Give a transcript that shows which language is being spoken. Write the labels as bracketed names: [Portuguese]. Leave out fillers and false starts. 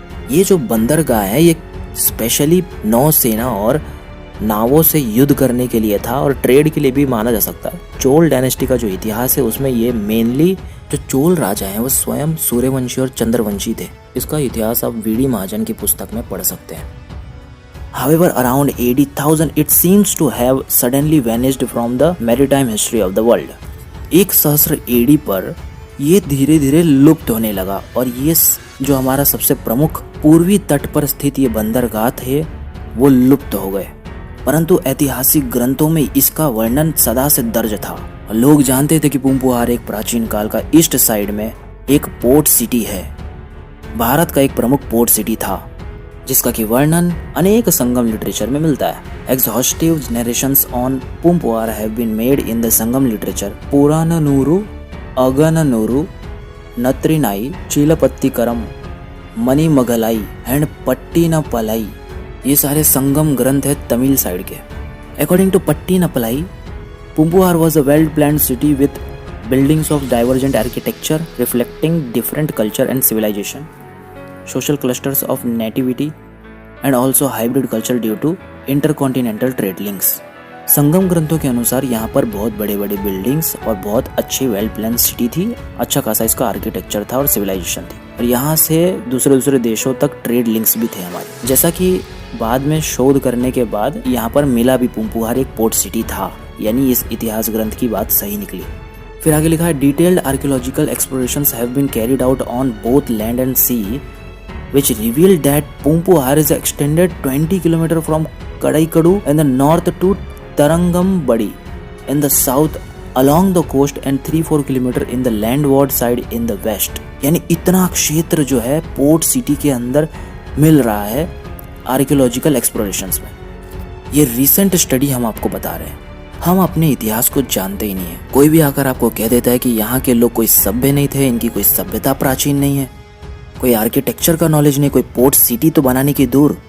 [Hindi] ये जो बंदरगाह है ये स्पेशली नौसेना और नावों से युद्ध करने के लिए था और ट्रेड के लिए भी माना जा सकता है। चोल डायनेस्टी का जो इतिहास है उसमें ये मेनली जो चोल राजा हैं वो स्वयं सूर्यवंशी और चंद्रवंशी थे। इसका इतिहास आप VD महाजन की पुस्तक में पढ़ सकते हैं। [English] However, around AD 1000 it seems to have suddenly vanished from the maritime history of the world। [Hindi] 1000 AD पर ये धीरे धीरे लुप्त होने लगा और ये जो हमारा सबसे प्रमुख पूर्वी तट पर स्थित ये बंदरगाह थे वो लुप्त हो गए। परंतु ऐतिहासिक ग्रंथों में इसका वर्णन सदा से दर्ज था। लोग जानते थे कि पूंपुहार एक प्राचीन काल का ईस्ट साइड में एक पोर्ट सिटी है, भारत का एक प्रमुख पोर्ट सिटी था, जिसका कि वर्णन अनेक संगम लिटरेचर में मिलता है। [English] Exhaustive narrations on Poompuhar have been made in the Sangam literature Purananuru, Agananuru, Natrinai, Silappatikaram, Manimegalai and Pattinappalai. [Hindi] ये सारे संगम ग्रंथ है तमिल साइड के। [English] According to Pattinappalai Pumpuhar was a well-planned city with buildings of divergent architecture reflecting different culture and civilization, social clusters of nativity, and also hybrid culture due to intercontinental trade links. [Hindi] संगम ग्रंथों के अनुसार यहाँ पर बहुत बड़े बड़े buildings और बहुत अच्छी वेल प्लान सिटी थी, अच्छा खासा इसका आर्किटेक्चर था और सिविलाइजेशन थी, और यहाँ से दूसरे देशों तक ट्रेड लिंक्स भी थे हमारे। जैसा कि बाद में शोध करने के बाद यहाँ पर मिला भी पुम्पुहार एक पोर्ट सिटी था, यानी इस इतिहास ग्रंथ की बात सही निकली। फिर आगे लिखा है [English] Detailed archaeological explorations have been carried out on both land and sea which revealed that Pumpuhar is extended 20 km from Kadaikadu in the north to Tarangambadi in the south along the coast and 3-4 km in the landward side in the west। [Hindi] यानी इतना क्षेत्र जो है port city के अंदर मिल रहा है archaeological explorations में। ये रिसेंट स्टडी हम आपको बता रहे हैं। हम अपने इतिहास को जानते ही नहीं है। कोई भी आकर आपको कह देता है कि यहाँ के लोग कोई सभ्य नहीं थे, इनकी कोई सभ्यता प्राचीन नहीं है, कोई आर्किटेक्चर का नॉलेज नहीं, कोई पोर्ट सिटी तो बनाने की दूर।